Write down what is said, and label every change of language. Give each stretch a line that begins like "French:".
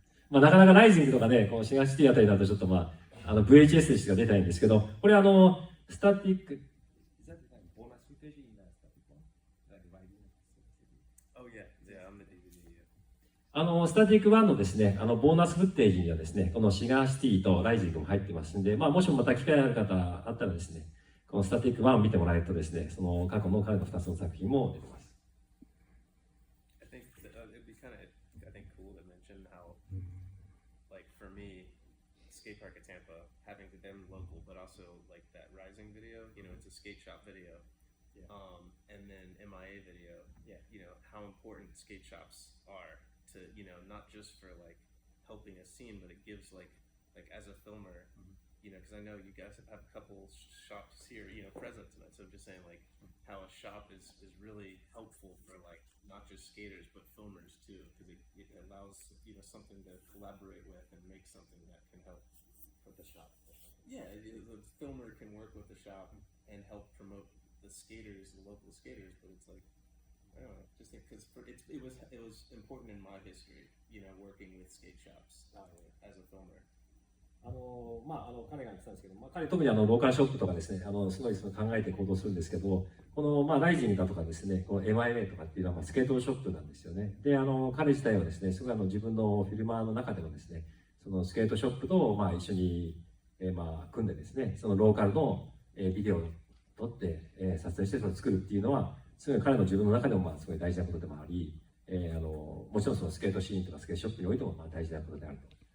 Japanese: まあ、なかなかライジングとかね、このシガーシティあたりだとちょっとまあ、VHS でしか出てないんですけど、これスタティック、スタティック1のですね、ボーナスフッテージにはですね、このシガーシティとライジングも入ってますんで、まあ、もしもまた機会ある方あったらですね、このスタティック1を見てもらえるとですね、その過去の彼の2つの作品も出てます。
English: I think it'd be kind of, I think, cool to mention how, like, for me, skate park at Tampa having them local, but also like that Rising video, you know, it's a skate shop video. Yeah. And then MIA video, Yeah. you know, how important skate shops are to, you know, not just for like helping a scene, but it gives like as a filmer, you know, because I know you guys have a couple shops here, you know, present tonight. So I'm just saying like how a shop is really helpful for like not just skaters but filmers too, because it allows, you know, something to collaborate with and make something that can help for the shop. Yeah, the filmer can work with the shop and help promote the skaters, the local skaters, but it's like, I don't know, just because it was important in my history, you know, working with skate shops as a filmer.
Japanese: 彼が言ってたんですけど、彼特にローカルショップとかですね、すごいその考えて行動するんですけど、このライジングだとかですね、この MIA とかっていうのはスケートショップなんですよね。で、彼自体はですね、すごい自分のフィルマーの中でもですね、そのスケートショップと一緒に組んでですね、そのローカルのビデオを撮って撮影してそれを作るっていうのは、すごい彼の自分の中でもすごい大事なことでもあり、もちろんそのスケートシーンとかスケートショップにおいても大事なことであると。